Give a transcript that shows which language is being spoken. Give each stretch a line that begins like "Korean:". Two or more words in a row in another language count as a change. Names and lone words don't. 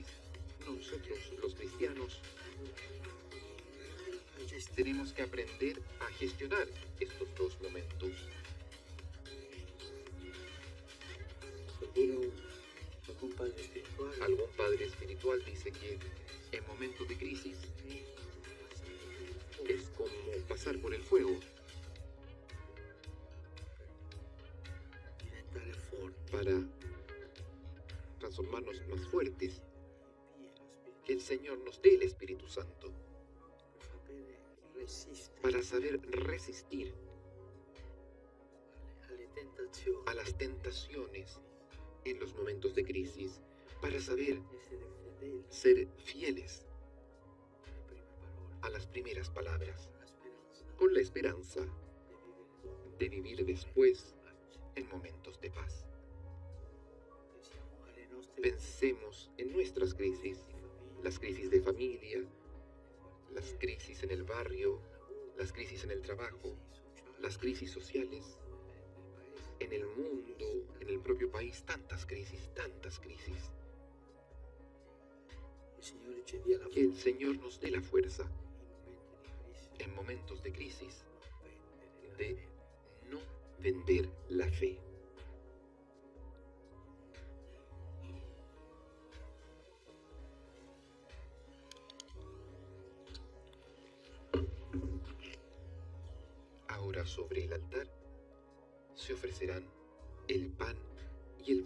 Spanish: Nosotros, los cristianos, tenemos que aprender a gestionar estos dos momentos. Seguro algún padre espiritual Algún padre espiritual dice que en momentos de crisis es como pasar por el fuego
Italian: diventare forte,
Spanish: para transformarnos más fuertes, que el Señor nos dé el Espíritu Santo
Italian: per sapere resistere
Spanish: para saber resistir
Italian: alle tentazioni,
Spanish: a las tentaciones en los momentos de crisis, para saber
Italian: essere fedeli
Spanish: ser fieles
Italian: alle prime parole,
Spanish: a las primeras palabras,
Italian: la speranza
Spanish: con la esperanza
Italian: di vivere
Spanish: de vivir después en momentos de paz.
Italian: pensiamo alle nostre
Spanish: Pensemos en nuestras crisis, las crisis de familia, las crisis en el barrio, las crisis en el trabajo, las crisis sociales, en el mundo, en el propio país, tantas crisis, tantas crisis.
Italian: il Signore ci dia la
Spanish: Que el
Italian: forza
Spanish: Señor nos dé la fuerza
Italian: in momenti di crisi
Spanish: en momentos de crisis
Italian: vendere
Spanish: de no vender la fe. Ahora sobre el altar se ofrecerán el pan y el